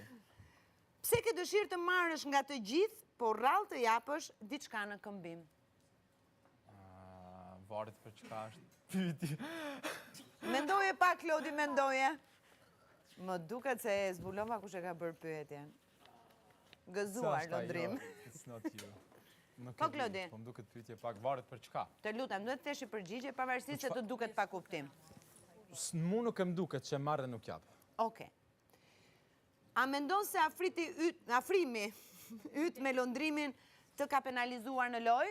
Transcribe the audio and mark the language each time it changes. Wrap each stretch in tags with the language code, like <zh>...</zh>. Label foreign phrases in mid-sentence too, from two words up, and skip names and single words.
<sq>Pse ke dëshirë të marrësh nga të gjithë, por rrallë të japësh diçka në këmbim? Varet për çka është pyetje. Mendoje pak, Klodi, mendoje. Më duket se e zbulova kush e ka bërë pyetjen. Gëzuar, Londrim.</sq> <en>It's not you.</en> <sq>Po, Klodi. Po më duket pyetje pak varet për çka. Të lutem, duhet të thesh i përgjigje pavarësisht se të duket pa kuptim. Mu nuk e më duket që marr dhe nuk jap. Okej. A mendon se afrimi yt me Londrimin të ka penalizuar në lojë?</sq>